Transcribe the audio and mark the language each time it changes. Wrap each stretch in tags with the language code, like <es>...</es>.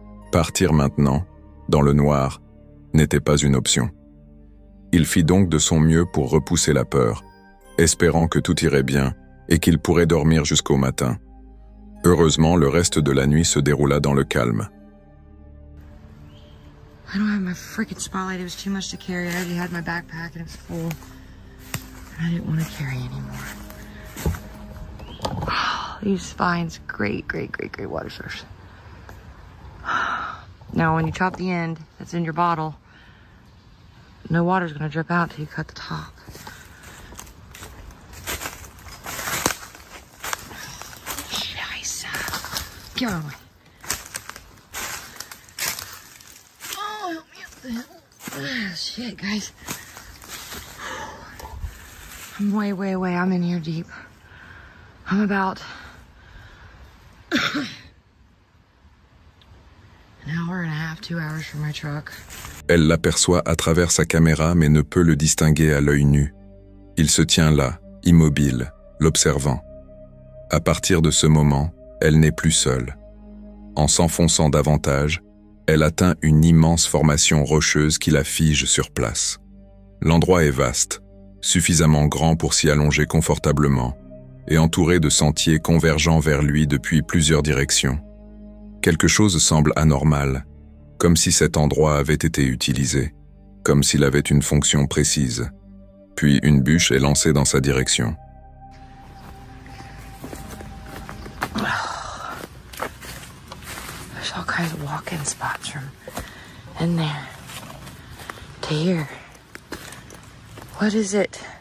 <fr>Partir maintenant, dans le noir, n'était pas une option. Il fit donc de son mieux pour repousser la peur, espérant que tout irait bien et qu'il pourrait dormir jusqu'au matin. Heureusement, le reste de la nuit se déroula dans le calme.</fr> <en>I don't have my freaking spotlight. It was too much to carry. I already had my backpack and it was full. I didn't want to carry anymore. Oh, these vines, great water source. Now, when you chop the end that's in your bottle, no water's going to drip out till you cut the top. Scheiße. Get out of the way. Oh, help me up the hill. Ah, shit, guys. I'm way away. I'm in here deep. I'm about an hour and a half, 2 hours from my truck.</en> <fr>Elle l'aperçoit à travers sa caméra mais ne peut le distinguer à l'œil nu. Il se tient là, immobile, l'observant. À partir de ce moment, elle n'est plus seule. En s'enfonçant davantage, elle atteint une immense formation rocheuse qui la fige sur place. L'endroit est vaste, suffisamment grand pour s'y allonger confortablement, et entouré de sentiers convergeant vers lui depuis plusieurs directions. Quelque chose semble anormal, comme si cet endroit avait été utilisé, comme s'il avait une fonction précise. Puis une bûche est lancée dans sa direction.</fr> <en>There's all kinds of walk-in spots from in there to here. What is it?</en>